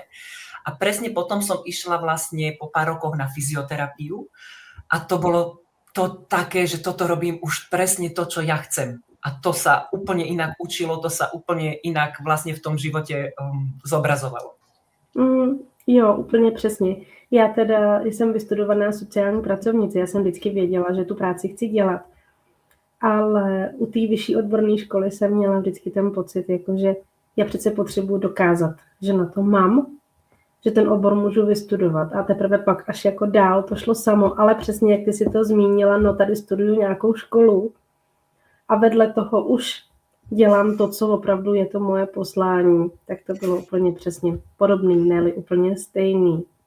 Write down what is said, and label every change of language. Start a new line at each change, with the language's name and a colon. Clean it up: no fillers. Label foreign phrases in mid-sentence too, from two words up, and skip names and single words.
Slovak: A presne potom som išla vlastne po pár rokoch na fyzioterapiu a to bolo to také, že toto robím už presne to, čo ja chcem. A to sa úplne inak učilo, to sa úplne inak vlastne v tom živote zobrazovalo.
Czech: Jo, úplně přesně. Já teda jsem vystudovaná sociální pracovnice, já jsem vždycky věděla, že tu práci chci dělat. Ale u té vyšší odborné školy jsem měla vždycky ten pocit, jakože já přece potřebuji dokázat, že na to mám, že ten obor můžu vystudovat a teprve pak až jako dál to šlo samo, ale přesně jak ty si to zmínila, no tady studuju nějakou školu a vedle toho už dělám to, co opravdu je to moje poslání, tak to bylo úplně přesně podobný, ne-li úplně stejný.